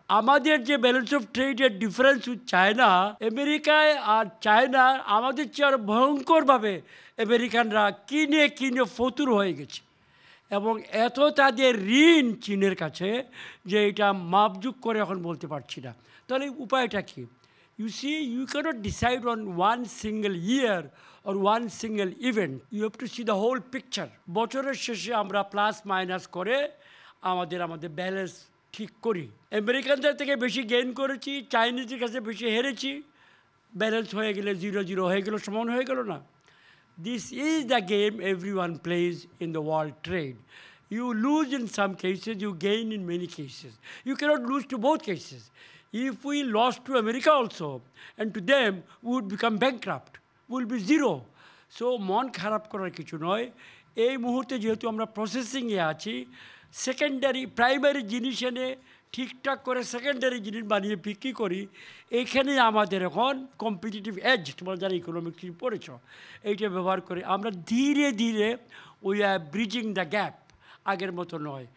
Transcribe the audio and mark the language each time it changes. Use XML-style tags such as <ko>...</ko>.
<bn>আমাদের যে</bn> <en>balance of ট্রেডের difference</en> <bn>China, আমেরিকায় আর চায়না আমাদের চেয়ে আরও ভয়ঙ্করভাবে আমেরিকানরা কিনে ফতুর হয়ে গেছে। এবং এত তাদের ঋণ চীনের কাছে যে এটা মাপজুক করে এখন বলতে পারছি না। তাহলে উপায়টা কি?</bn> <en>You see, you cannot decide on one single year or one single event. You have to see the whole picture.</en> <bn>বছরের শেষে আমরা প্লাস মাইনাস করে আমাদের ব্যালেন্স ঠিক করি। আমেরিকানদের থেকে বেশি গেইন করেছি, চাইনিজের কাছে বেশি হেরেছি, ব্যালেন্স হয়ে গেলে 0-0 হয়ে গেল, সমান হয়ে গেল না?</bn> <en>This is the game everyone plays in the world trade. You lose in some cases, you gain in many cases. You cannot lose to both cases. If we lost to America also, and to them, we would become bankrupt. We will be zero.</en> <bn>So, মন খারাপ করার কিছু নয়। এই মুহূর্তে যেহেতু আমরা প্রসেসিংয়ে আছি, সেকেন্ডারি প্রাইমারি জিনিস এনে ঠিকঠাক করে সেকেন্ডারি জিনিস বানিয়ে বিক্রি করি, এইখানে আমাদের এখন কম্পিটিটিভ এজ, তোমরা যারা ইকোনমিক্স পড়েছ, এইটা ব্যবহার করে আমরা ধীরে ধীরে</bn> <en>we are bridging the gap,</en> <bn>আগের মতো নয়।</bn>